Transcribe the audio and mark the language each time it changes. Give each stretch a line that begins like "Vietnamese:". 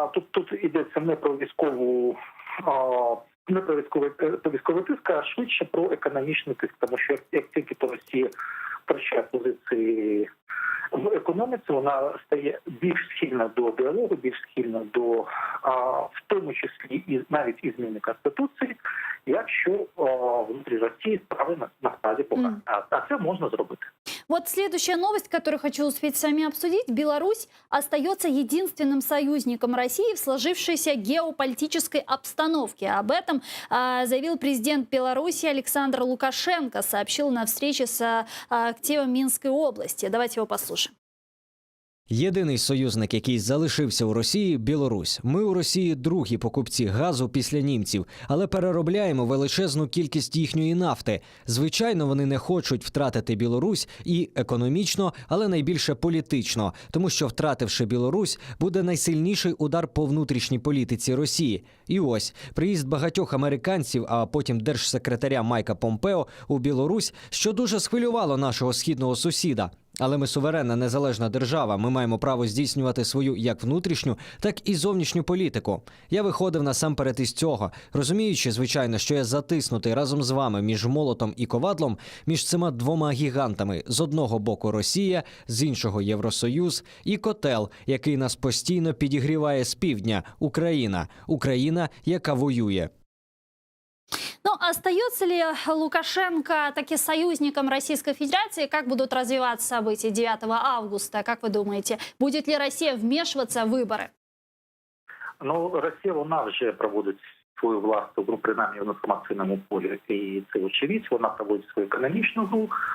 Ukrainian: Тут йдеться не про військовий тиск, а швидше про економічний тиск, тому що як тільки то Росія втрачає позиції в економіці, вона стає більш схильна до діалогу, більш схильна до, в тому числі, і навіть і зміни Конституції, якщо внутрі Росії справи насправді погані. А це можна зробити.
Russian: Вот следующая новость, которую хочу успеть с вами обсудить. Беларусь остается единственным союзником России в сложившейся геополитической обстановке. Об этом заявил президент Беларуси Александр Лукашенко, сообщил на встрече с активом Минской области. Давайте его послушаем.
Ukrainian: Єдиний союзник, який залишився у Росії – Білорусь. Ми у Росії другі покупці газу після німців, але переробляємо величезну кількість їхньої нафти. Звичайно, вони не хочуть втратити Білорусь і економічно, але найбільше політично, тому що, втративши Білорусь, буде найсильніший удар по внутрішній політиці Росії. І ось, приїзд багатьох американців, а потім держсекретаря Майка Помпео у Білорусь, що дуже схвилювало нашого східного сусіда. Але ми суверенна незалежна держава, ми маємо право здійснювати свою як внутрішню, так і зовнішню політику. Я виходив насамперед із цього, розуміючи, звичайно, що я затиснутий разом з вами між молотом і ковадлом, між цими двома гігантами. З одного боку Росія, з іншого Євросоюз і котел, який нас постійно підігріває з півдня – Україна. Україна, яка воює.
Russian: Но остается ли Лукашенко таки союзником Российской Федерации? Как будут развиваться события 9 августа? Как вы думаете, будет ли Россия вмешиваться в выборы?
Ukrainian: Росія, вона вже проводить свою власну гру, принаймні в інформаційному полі, і це очевидь, вона проводить свою економічну гру.